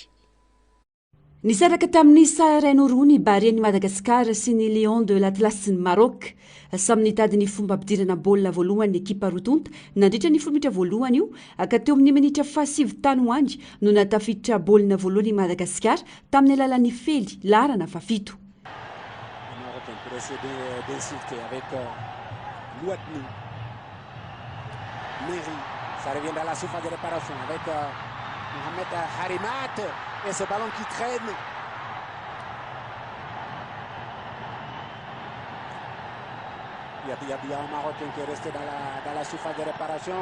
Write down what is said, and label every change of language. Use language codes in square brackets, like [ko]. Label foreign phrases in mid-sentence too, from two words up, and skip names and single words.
[mg] Nisaraka tamin'ny saharaino roa ny Bareny Madagasikara sy ny Lion de l'Atlas ny Maroc samy nitady ny fomba ampidirana baolina voalohany ny ekipa rotonta nandritra ny 10 minitra voalohany io ka teo amin'ny minitra fahasivy tany hoandry no natafiditra baolina voalohany Madagasikara tamin'ny alalan'ny Fely larana fafito. [fr] Ça revient dans la surface de réparation avec Mohamed Harimat et ce ballon qui traîne. Il y a un Marocain qui est resté dans la surface de réparation.